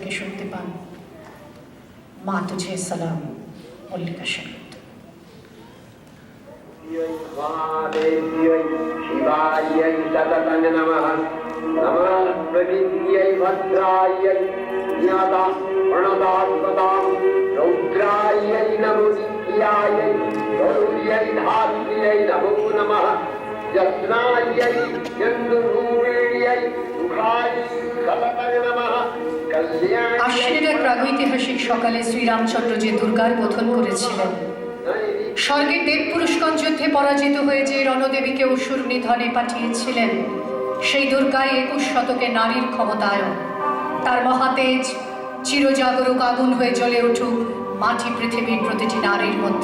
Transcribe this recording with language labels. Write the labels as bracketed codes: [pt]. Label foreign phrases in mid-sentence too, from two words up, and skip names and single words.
[bn] থেকে শুনতে পান মা তুঝে সালাম মল্লিকা সেনগুপ্ত। [sa] शिवायै सततं नमः नमः प्रकृत्यै भद्रायै ज्ञाता प्रणतात्मतां रौद्रायै नमो नित्यायै गौर्यै धात्र्यै नमो नमः यत्नायै चन्द्ररूपिण्यै सुखायै सततं नमः। [bn] আশ্বিনের এক প্রাগৈতিহাসিক সকালে শ্রীরামচন্দ্র যে দুর্গার বোধন করেছিলেন, স্বর্গের দেব পুরুষগণ যুদ্ধে পরাজিত হয়ে যে রণদেবীকে অসুর নিধনে পাঠিয়েছিলেন, সেই দুর্গায় 21 শতকে নারীর ক্ষমতায়ন। তার মহাতেজ চিরজাগরুক আগুন হয়ে জ্বলে উঠুক মাটি পৃথিবীর প্রতিটি নারীর মধ্যে।